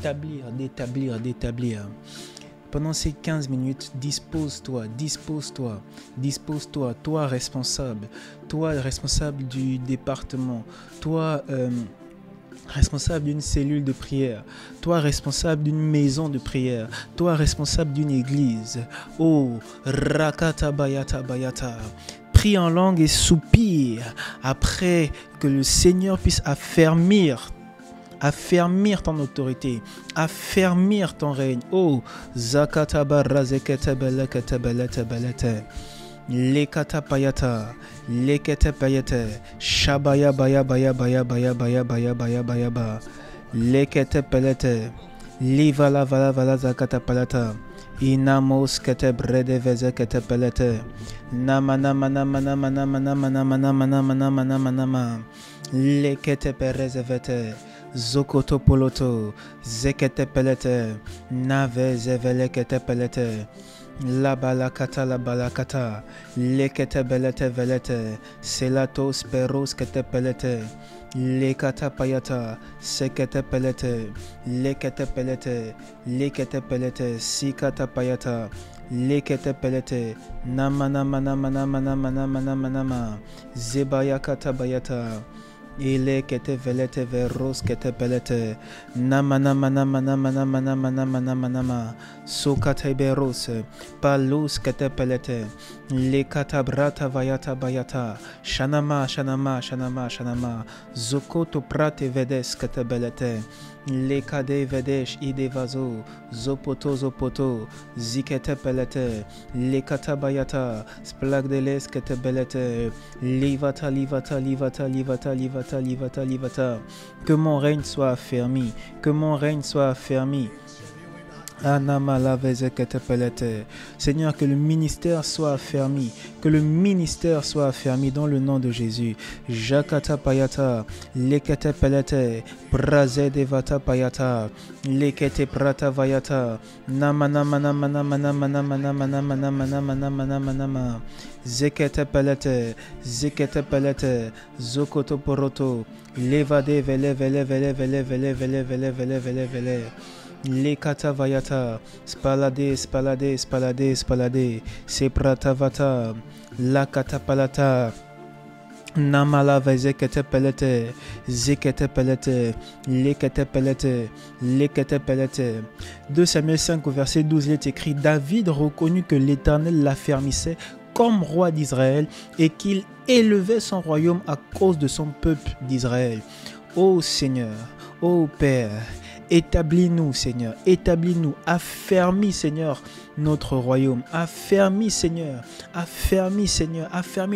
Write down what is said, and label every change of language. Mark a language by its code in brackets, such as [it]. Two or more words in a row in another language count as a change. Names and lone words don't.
[fr] Pendant ces 15 minutes, dispose-toi, toi responsable du département, toi responsable d'une cellule de prière, toi responsable d'une maison de prière, toi responsable d'une église. Oh, rakata bayata bayata. Prie en langue et soupire après que le Seigneur puisse affermir ton autorité, affermir ton règne. Oh, zakataba razeketebele ketebele tebelete. Lekata payata, lekete payete, shabaya baya baya baya baya baya baya baya baya ba, lekete pelete, livala vala vala zakata palata, inamos kete brede veze kete pelete, namana mana mana mana mana mana mana mana mana mana mana mana, lekete pereze vete. Zokoto poloto, zekete pelete, nave zevele kete pelete, la balakata, lekete belete velete, selatos peros kete pelete, lekata payata, sekete pelete, lekete pelete, sikata payata, lekete pelete, namana mana mana mana mana mana mana mana, zebaya kata bayata. Ile kete velete veros kete pelete namana mana mana mana mana mana mana mana ma sokate beros palus kete pelete le katabrata vayata bayata shanama zokoto prate vedes kete belete le kade vedesh ide vazo zopoto zikete pelete le katabayata splagdeles kete belete livata. Que mon règne soit affermi. Seigneur, que le ministère soit affermi. Dans le nom de Jésus. Jakata payata, lekete pelete, praze devata payata, lekete prata vayata, namana mana mana mana mana mana mana mana mana mana mana mana mana. Zekete pelete, zokoto poroto, levade vele. Le katavayata, spalade, sepratavata, la katapalata, namala vezekete pelete, zekete pelete, lekete pelete. 2 Samuel 5 au verset 12, il est écrit: David reconnut que l'Éternel l'affermissait comme roi d'Israël et qu'il élevait son royaume à cause de son peuple d'Israël. Ô Seigneur, ô Père, établis-nous, Seigneur, affermis, Seigneur, notre royaume, affermis, Seigneur, affermis